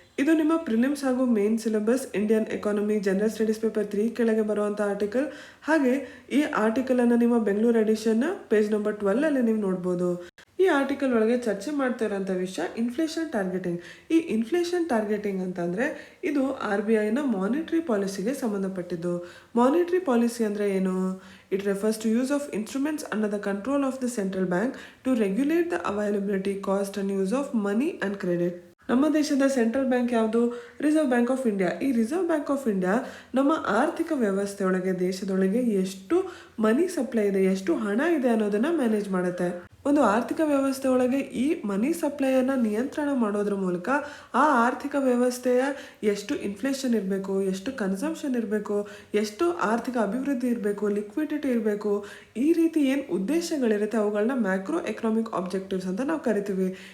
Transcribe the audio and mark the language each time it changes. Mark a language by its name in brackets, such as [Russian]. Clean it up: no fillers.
[Kannada] ಇದು ನಿಮ್ಮ ಪ್ರಿಲಿಮ್ಸ್ ಹಾಗೂ main syllabus Indian economy general studies paper 3 ಕೆಳಗೆ ಬರುವಂಥ ಆರ್ಟಿಕಲ್. ಹಾಗೆ ಈ ಆರ್ಟಿಕಲನ್ನು ನಿಮ್ಮ ಬೆಂಗಳೂರು ಎಡಿಷನ್ನ ಪೇಜ್ ನಂಬರ್ 12 ನೀವು ನೋಡ್ಬೋದು. ಈ ಆರ್ಟಿಕಲ್ ಒಳಗೆ ಚರ್ಚೆ ಮಾಡ್ತಾ ಇರೋಂಥ ವಿಷಯ ಇನ್ಫ್ಲೇಷನ್ ಟಾರ್ಗೆಟಿಂಗ್. ಈ ಇನ್ಫ್ಲೇಷನ್ ಟಾರ್ಗೆಟಿಂಗ್ ಅಂತಂದರೆ ಇದು RBIನ ಮಾನಿಟರಿ ಪಾಲಿಸಿಗೆ ಸಂಬಂಧಪಟ್ಟಿದ್ದು. ಮಾನಿಟರಿ ಪಾಲಿಸಿ ಅಂದರೆ ಏನು? [English] It refers to use of instruments under the control of the central bank to regulate the availability, cost and use of money and credit. [Kannada] ನಮ್ಮ ದೇಶದ central bank ಯಾವುದು? Reserve bank of India. ಈ reserve bank of India ನಮ್ಮ ಆರ್ಥಿಕ ವ್ಯವಸ್ಥೆಯೊಳಗೆ ದೇಶದೊಳಗೆ ಎಷ್ಟು ಮನಿ supply ಇದೆ, ಎಷ್ಟು ಹಣ ಇದೆ ಅನ್ನೋದನ್ನು ಮ್ಯಾನೇಜ್ ಮಾಡುತ್ತೆ. ಒಂದು ಆರ್ಥಿಕ ವ್ಯವಸ್ಥೆ ಒಳಗೆ ಈ ಮನಿ ಸಪ್ಲೈಯನ್ನು ನಿಯಂತ್ರಣ ಮಾಡೋದ್ರ ಮೂಲಕ ಆ ಆರ್ಥಿಕ ವ್ಯವಸ್ಥೆಯ ಎಷ್ಟು ಇನ್ಫ್ಲೇಷನ್ ಇರಬೇಕು, ಎಷ್ಟು ಕನ್ಸಂಪ್ಷನ್ ಇರಬೇಕು, ಎಷ್ಟು ಆರ್ಥಿಕ ಅಭಿವೃದ್ಧಿ ಇರಬೇಕು, ಲಿಕ್ವಿಡಿಟಿ ಇರಬೇಕು, ಈ ರೀತಿ ಏನು ಉದ್ದೇಶಗಳಿರುತ್ತೆ ಅವುಗಳನ್ನ ಮ್ಯಾಕ್ರೋ ಎಕನಾಮಿಕ್ ಆಬ್ಜೆಕ್ಟಿವ್ಸ್ ಅಂತ ನಾವು ಕರಿತೀವಿ.